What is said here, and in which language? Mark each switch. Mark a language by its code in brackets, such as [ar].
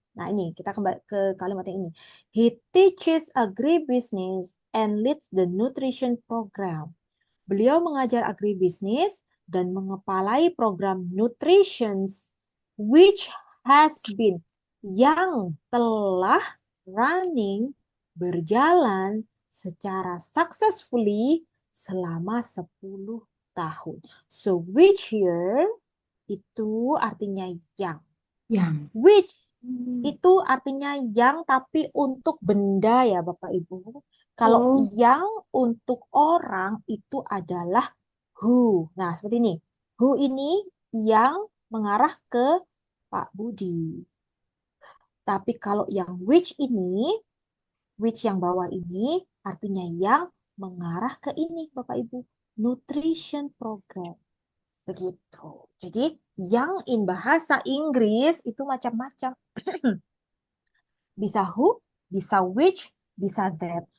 [id] Nah, ini kita kembali ke kalimat yang ini. [en] He teaches agribusiness and leads the nutrition program. [id] Beliau mengajar agribisnis dan mengepalai program nutrition [en] which has been, [id] yang telah running, berjalan secara successfully selama 10 tahun. So which year itu artinya yang. Yang. Which itu artinya yang tapi untuk benda ya Bapak Ibu. Kalau yang untuk orang itu adalah who. Nah, seperti ini. Who ini yang mengarah ke Pak Budi. Tapi kalau yang which ini, which yang bawah ini artinya yang mengarah ke ini Bapak Ibu. Nutrition program. Begitu. Jadi yang in bahasa Inggris itu macam-macam. Bisa who, bisa which, bisa that.